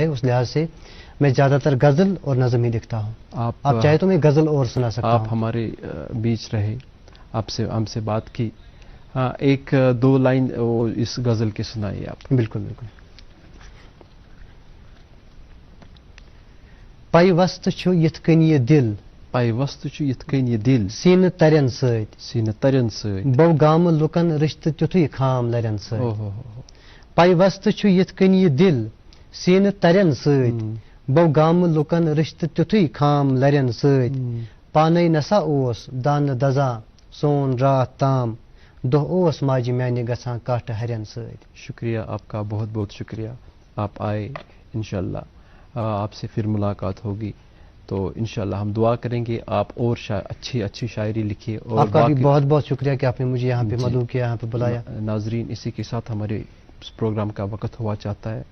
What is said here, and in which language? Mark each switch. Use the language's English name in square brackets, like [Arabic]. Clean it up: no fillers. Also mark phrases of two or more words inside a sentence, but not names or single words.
[Urdu] اس لحاظ سے میں زیادہ تر غزل اور نظم ہی لکھتا ہوں. آپ چاہے تو میں غزل اور سنا سکتا ہوں. آپ ہمارے بیچ رہے، ہم سے بات کی، ایک دو لائن اس غزل کی سنائیے آپ. بالکل بالکل. [Kashmiri] پیوست چھُ یِتھ کٔنۍ یہِ دِل، پیوست چھُ یِتھ کٔنۍ یہِ دِل، سینہٕ ترٮ۪ن سۭتۍ، سینہٕ ترٮ۪ن سۭتۍ، بو گامہٕ لُکن رِشتہٕ تیُتھُے خام لرٮ۪ن سۭتۍ. پیوست چھُ یِتھ کٔنۍ یہِ دِل، سینہٕ ترٮ۪ن سۭتۍ، بو گامہٕ لُکن رِشتہٕ تیُتھُے خام لرٮ۪ن سۭتۍ. پانے نسا اوس دانہٕ دزان سون راتھ تام، دۄہ اوس ماجہِ میانہِ گژھان کاٹھٕ ہرٮ۪ن سۭتۍ. [Urdu] شکریہ آپ کا، بہت بہت شکریہ. آپ آئے، انشاءاللہ آپ سے پھر ملاقات ہوگی. تو انشاءاللہ ہم دعا کریں گے آپ اور اچھی شاعری لکھیے. اور آپ کا بھی بہت بہت شکریہ کہ آپ نے مجھے یہاں پہ جی. مدعو کیا، یہاں پہ بلایا. ناظرین، اسی کے ساتھ ہمارے پروگرام کا وقت ہوا چاہتا ہے.